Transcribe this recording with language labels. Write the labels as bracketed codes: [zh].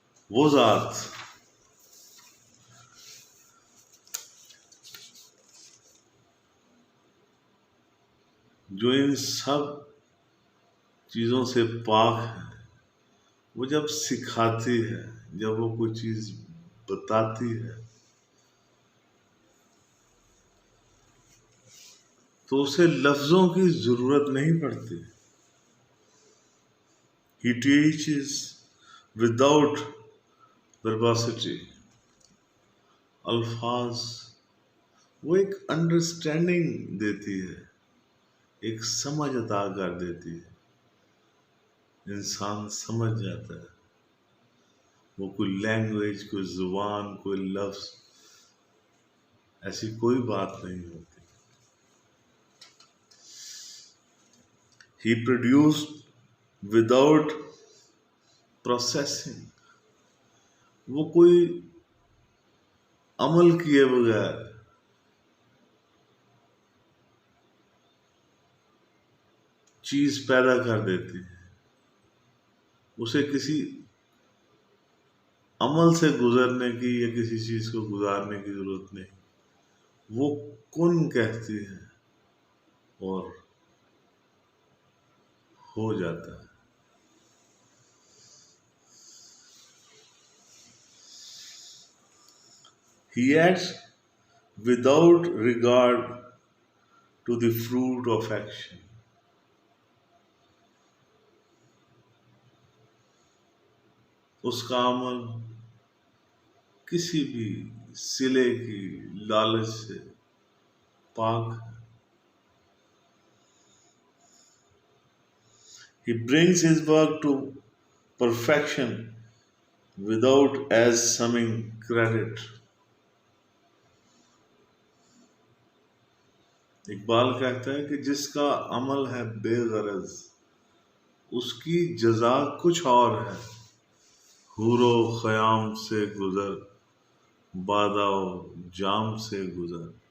[ur] وہ ذات جو ان سب چیزوں سے پاک ہے، وہ جب سکھاتی ہے، جب وہ کوئی چیز بتاتی ہے تو اسے لفظوں کی ضرورت نہیں پڑتی. [en] He teaches without verbosity. [ur] الفاظ وہ ایک انڈرسٹینڈنگ دیتی ہے، ایک سمجھ عطا کر دیتی ہے. انسان سمجھ جاتا ہے. وہ کوئی لینگویج، کوئی زبان، کوئی لفظ، ایسی کوئی بات نہیں ہوتی. [en] He produced without processing. [ur] وہ کوئی عمل کیے بغیر چیز پیدا کر دیتی ہے. اسے کسی عمل سے گزرنے کی یا کسی چیز کو گزارنے کی ضرورت نہیں. وہ کن کہتی ہے اور ہو جاتا ہے. [en] He acts without regard to the fruit of action. [ur] اس کا عمل کسی بھی صلے کی لالچ سے پاک ہے. [en] He brings his work to perfection without assuming credit. [ur] Iqbal کہتا ہے کہ جس کا عمل ہے بے غرض اس کی جزا کچھ اور ہے. حور و خیام سے گزر بادہ و جام سے گزر.